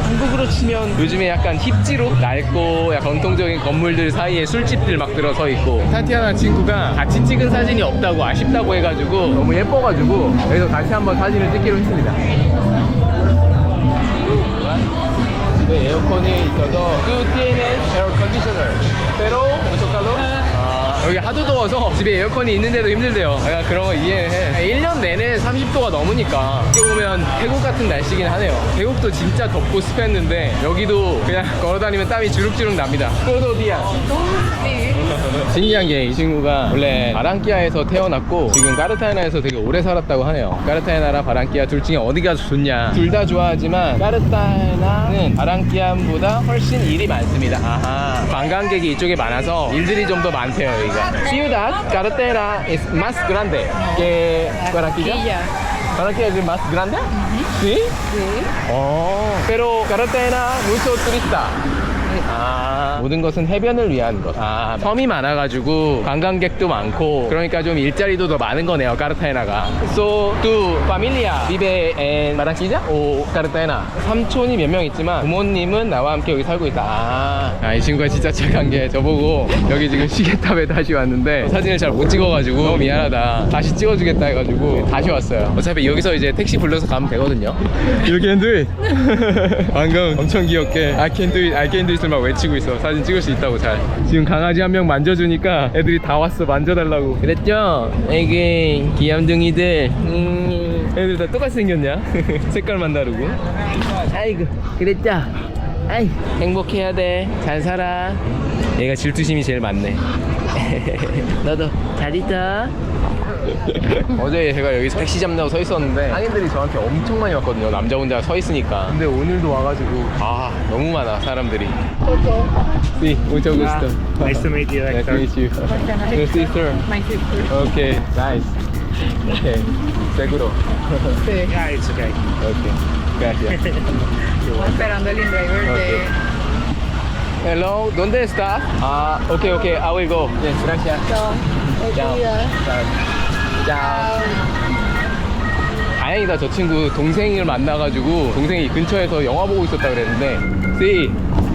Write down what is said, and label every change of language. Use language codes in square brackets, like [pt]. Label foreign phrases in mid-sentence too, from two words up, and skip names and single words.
[ko] 한국으로 치면 요즘에 약간 힙지로 낡고 약간 전통적인 건물들 사이에 술집들 막 들어서 있고 타티아나 친구가 같이 찍은 사진이 없다고 아쉽다고 해가지고 너무 예뻐가지고 여기서 다시 한번 사진을 찍기로 했습니다. 집에 에어컨이 있어서 [es] Tú tienes [en] air conditioner [es] pero mucho calor. [ko] 아, 여기 하도 더워서 집에 에어컨이 있는데도 힘들대요. 약간 그런 거 이해해. 1년 내내 30도가 넘으니까 어떻게 보면 태국 같은 날씨긴 하네요. 태국도 진짜 덥고 습했는데 여기도 그냥 걸어다니면 땀이 주룩주룩 납니다. 또도디야. 신기한 게 이 친구가 원래 바랑키아에서 태어났고 지금 까르타헤나에서 되게 오래 살았다고 하네요. 까르타헤나랑 바랑키아 둘 중에 어디가 좋냐? 둘 다 좋아하지만 까르타헤나는 바랑키아보다 훨씬 일이 많습니다. 아하. 관광객이 이쪽에 많아서 일들이 좀 더 많대요 여기가. [es] Ciudad Cartagena es más grande que Barranquilla. Barranquilla es más grande? Sí. Sí. Oh. Pero Cartagena mucho turista. [ko] 아, 모든 것은 해변을 위한 것. 아, 섬이 많아가지고 관광객도 많고 그러니까 좀 일자리도 더 많은 거네요 까르타헤나가. [es] So tu familia vive en Barranquilla o Cartagena? [ko] 삼촌이 몇 명 있지만 부모님은 나와 함께 여기 살고 있다. 이 친구가 진짜 착한 게 저보고 여기 지금 시계탑에 다시 왔는데 사진을 잘 못 찍어가지고 너무 미안하다, 다시 찍어주겠다 해가지고 다시 왔어요. 어차피 여기서 이제 택시 불러서 가면 되거든요. [en] You can do it. [ko] 방금 엄청 귀엽게 [en] I can do it, I can do it [ko] 을 막 외치고 있어. 사진 찍을 수 있다고. 잘. 지금 강아지 한 명 만져주니까 애들이 다 왔어 만져달라고. 그랬죠? 에이 귀염둥이들. 애들 다 똑같이 생겼냐? 색깔만 다르고. 아이고 그랬죠? 아이 행복해야 돼. 잘 살아. 얘가 질투심이 제일 많네. 너도 잘 있어. 어제 제가 여기 택시 잡느라고 서 있었는데 상인들이 저한테 엄청 많이 왔거든요. 남자 혼자 서 있으니까. 근데 오늘도 와가지고 너무 많아 사람들이. [es] Sí, mucho gusto. [en] Nice to meet you, Nice to Hector. meet you. Your sister. My sister. Okay, nice. Okay, seguro. Yeah, it's okay. [es] Okay, gracias. Esperando el driver [en] Okay. Hello, [es] ¿dónde está? [en] Okay, okay, I will go. Yes, [es] gracias. Chao. Chao. [ko] 다행이다. 저 친구 동생을 만나가지고 동생이 근처에서 영화 보고 있었다 그랬는데. [en] See.